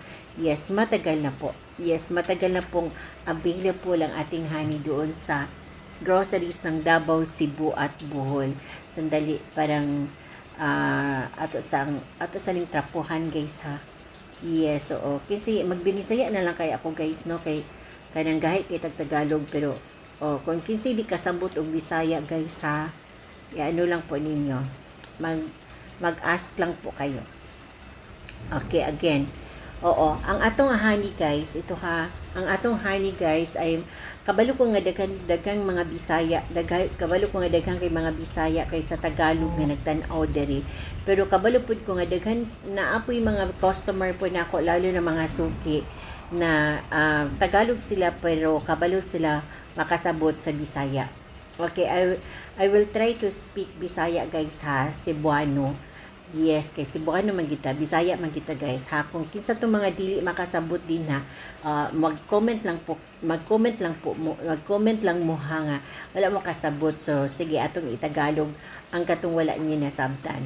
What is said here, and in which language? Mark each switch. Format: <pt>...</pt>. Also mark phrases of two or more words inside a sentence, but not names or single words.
<tl>Yes, matagal na po. Yes, matagal na pong available ang ating honey doon sa groceries ng Davao, Cebu at Bohol.</tl> <ceb>Sandali, parang ato sa ning trapuhan guys ha. Yes, oo. Kasi magbinisaya na lang kay ako guys no kay kanang gahi kay Tagalog pero kung kinsi di kasabot og Bisaya guys ha.</ceb> <tl>Ya ano lang po ninyo. Mag-ask lang po kayo.</tl> <en>Okay, again.</en> <ceb>Oo, ang atong honey guys, ito ha, ang atong honey guys ay kabalo ko nga daghang mga Bisaya, kabalo ko nga daghang kay mga Bisaya kay sa Tagalog nga nagtan-aw diri. Pero kabalo pud ko nga daghan naapoy mga customer po nako lalo na mga suki na Tagalog sila pero kabalo sila makasabot sa Bisaya.</ceb> <en>Okay, I will try to speak Bisaya guys ha, Cebuano.</en> <ceb>Yes, kay Cebuano man kita, Bisaya man kita guys. Ha, kung kinsa tong mga dili makasabot din ha, mag-comment lang po, mag-comment lang mo ha nga wala mo kasabot. So sige atong itagalog ang katong wala niya nasabtan.</ceb>